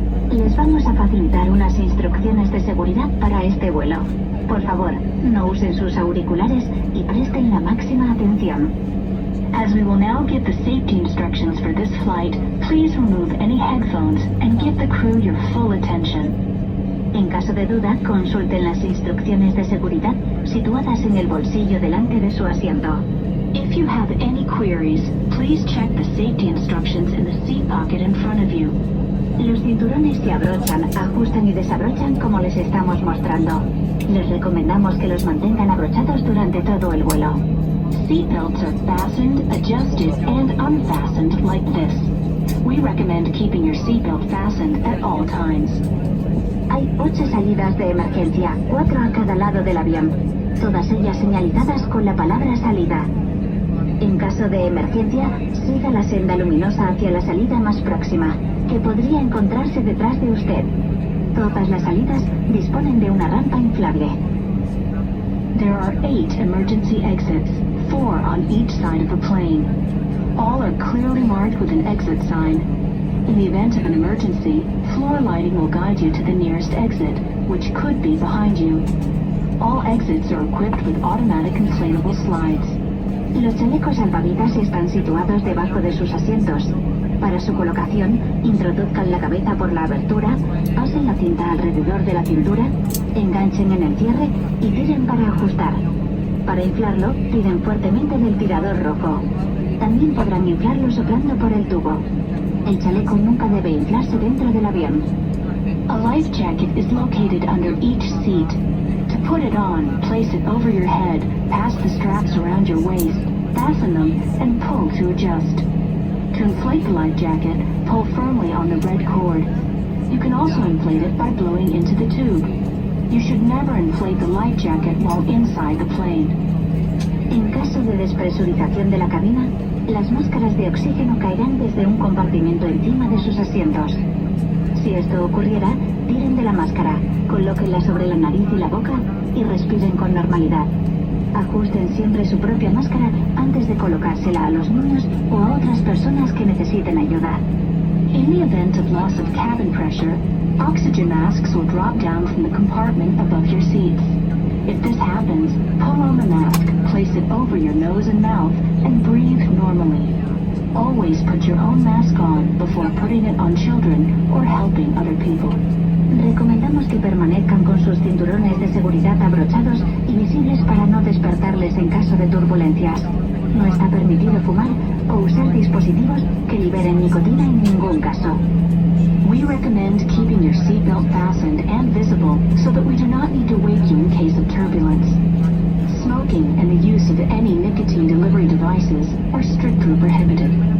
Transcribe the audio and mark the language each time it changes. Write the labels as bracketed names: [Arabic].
[Spanish] Les vamos a facilitar unas instrucciones de seguridad para este vuelo. Por favor, no usen sus auriculares y presten la máxima atención. [English] As we will now give the safety instructions for this flight, please remove any headphones and give the crew your full attention. [Spanish] En caso de duda, consulten las instrucciones de seguridad situadas en el bolsillo delante de su asiento. [English] If you have any queries, please check the safety instructions in the seat pocket in front of you. [Spanish] Los cinturones se abrochan, ajustan y desabrochan como les estamos mostrando. Les recomendamos que los mantengan abrochados durante todo el vuelo. [English] Seatbelts are fastened, adjusted, and unfastened like this. We recommend keeping your seatbelt fastened at all times. [Spanish] Hay 8 salidas de emergencia, 4 a cada lado del avión, todas ellas señalizadas con la palabra salida. En caso de emergencia, siga la senda luminosa hacia la salida más próxima, que podría encontrarse detrás de usted. Todas las salidas disponen de una rampa inflable. [English] There are 8 emergency exits, 4 on each side of the plane. All are clearly marked with an exit sign. In the event of an emergency, floor lighting will guide you to the nearest exit, which could be behind you. All exits are equipped with automatic inflatable slides. [Spanish] Los chalecos salvavidas están situados debajo de sus asientos. Para su colocación, introduzcan la cabeza por la abertura, pasen la cinta alrededor de la cintura, enganchen en el cierre y tiren para ajustar. Para inflarlo, tiren fuertemente del tirador rojo. También podrán inflarlo soplando por el tubo. El chaleco nunca debe inflarse dentro del avión. [English] A life jacket is located under each seat. To put it on, place it over your head, pass the straps around your waist, fasten them, and pull to adjust. To inflate the life jacket, pull firmly on the red cord. You can also inflate it by blowing into the tube. You should never inflate the life jacket while inside the plane. [Spanish] En caso de despresurización de la cabina, las máscaras de oxígeno caerán desde un compartimento encima de sus asientos. Si esto ocurriera, tiren de la máscara, colóquenla sobre la nariz y la boca y respiren con normalidad. Ajusten siempre su propia máscara antes de colocársela a los niños o a otras personas que necesiten ayuda. [English] In the event of loss of cabin pressure, oxygen masks will drop down from the compartment above your seats. If this happens, pull on the mask, place it over your nose and mouth, and breathe normally. Always put your own mask on before putting it on children or helping other people. [Spanish] Recomendamos que permanezcan con sus cinturones de seguridad abrochados y visibles para no despertarles en caso de turbulencias. No está permitido fumar o usar dispositivos que liberen nicotina en ningún caso. [English] We recommend keeping your seatbelt fastened and visible so that we do not need to wake you in case of turbulence. Smoking and the use of any nicotine delivery devices are strictly prohibited.